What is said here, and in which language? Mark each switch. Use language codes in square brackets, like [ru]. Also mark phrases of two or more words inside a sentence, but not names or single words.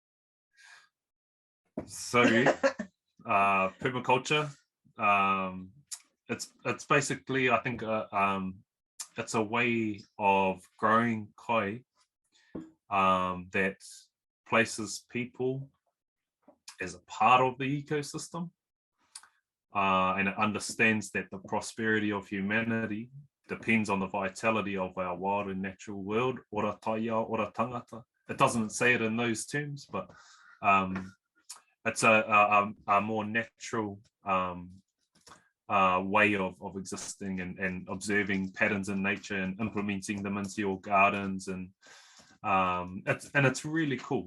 [en] So permaculture, it's basically, I think, it's a way of growing kai that places people as a part of the ecosystem, and it understands that the prosperity of humanity depends on the vitality of our wild and natural world, [mi] ora taiao, ora tangata. [en] It doesn't say it in those terms, but it's a more natural way of existing and observing patterns in nature and implementing them into your gardens, and it's really cool.